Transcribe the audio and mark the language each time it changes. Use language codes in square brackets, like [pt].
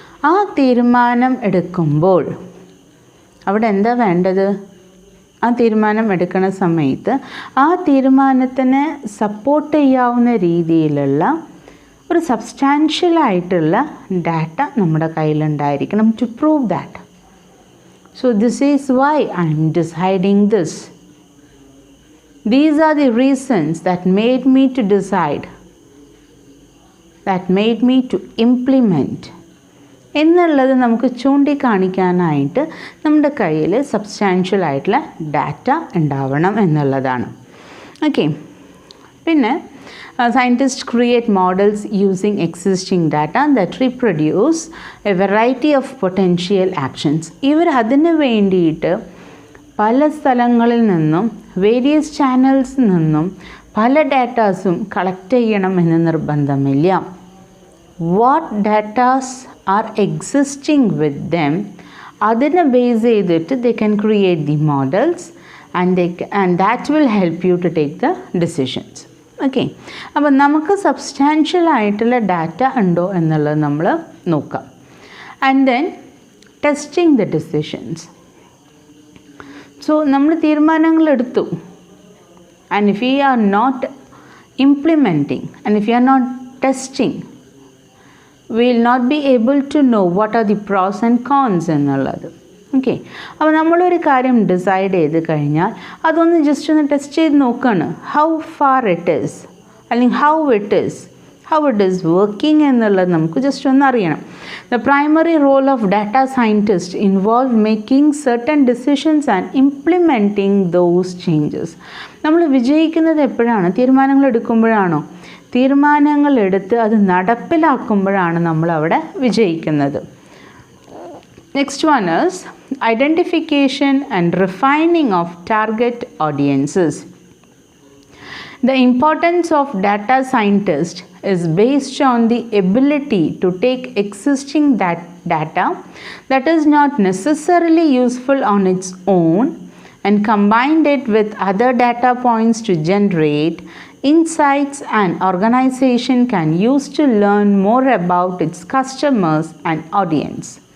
[ml] ആ തീരുമാനം എടുക്കുമ്പോൾ അവിടെ എന്താ വേണ്ടത്? ആ തീരുമാനം എടുക്കുന്ന സമയത്ത് ആ തീരുമാനത്തിനെ സപ്പോർട്ട് ചെയ്യാവുന്ന രീതിയിലുള്ള ഒരു സബ്സ്റ്റാൻഷ്യലായിട്ടുള്ള ഡാറ്റ നമ്മുടെ കയ്യിലുണ്ടായിരിക്കണം [en] To prove that. So this is why I'm deciding this. These are the reasons that made me to decide, that made me to implement [ml] എന്നുള്ളത് നമുക്ക് ചൂണ്ടിക്കാണിക്കാനായിട്ട് നമ്മുടെ കയ്യിൽ സബ്സ്റ്റാൻഷ്യൽ ആയിട്ടുള്ള ഡാറ്റ ഉണ്ടാവണം എന്നുള്ളതാണ്. [en] Okay, പിന്നെ scientists create models using existing data that reproduce a variety of potential actions. [ml] ഇവർ അതിന് വേണ്ടിയിട്ട് പല സ്ഥലങ്ങളിൽ നിന്നും വേരിയസ് ചാനൽസിൽ നിന്നും പല ഡാറ്റാസും കളക്ട് ചെയ്യണമെന്ന് നിർബന്ധമില്ല. [en] what datas are existing with them [ml] അതിനെ ബേസ് ചെയ്തിട്ട് [en] they can create the models and that will help you to take the decisions. [ml] Okay, അപ്പോൾ നമുക്ക് സബ്സ്റ്റാൻഷ്യൽ ആയിട്ടുള്ള ഡാറ്റ ഉണ്ടോ എന്നുള്ളത് നമ്മൾ നോക്കാം. [en] And then testing the decisions. [ml] So നമ്മൾ തീരുമാനങ്ങൾ എടുത്തു, [en] and if we are not implementing and if we are not testing, we will not be able to know what are the pros and cons എന്നുള്ളത്. [ml] Okay, അപ്പോൾ നമ്മളൊരു കാര്യം decide ചെയ്ത് കഴിഞ്ഞാൽ അതൊന്ന് ജസ്റ്റ് ഒന്ന് ടെസ്റ്റ് ചെയ്ത് നോക്കുകയാണ്. [en] how far it is, അല്ലെങ്കിൽ how it is working [ml] എന്നുള്ളത് നമുക്ക് ജസ്റ്റ് ഒന്ന് അറിയണം. [en] The primary role of data scientist involve making certain decisions and implementing those changes. [ml] നമ്മൾ വിജയിക്കുന്നത് എപ്പോഴാണ്? തീരുമാനങ്ങൾ എടുക്കുമ്പോഴാണോ? തീരുമാനങ്ങൾ എടുത്ത് അത് നടപ്പിലാക്കുമ്പോഴാണ് നമ്മളവിടെ വിജയിക്കുന്നത്. [en] Next one is identification and refining of target audiences. The importance of data scientist is based on the ability to take existing data that is not necessarily useful on its own and combine it with other data points to generate insights an organization can use to learn more about its customers and audience.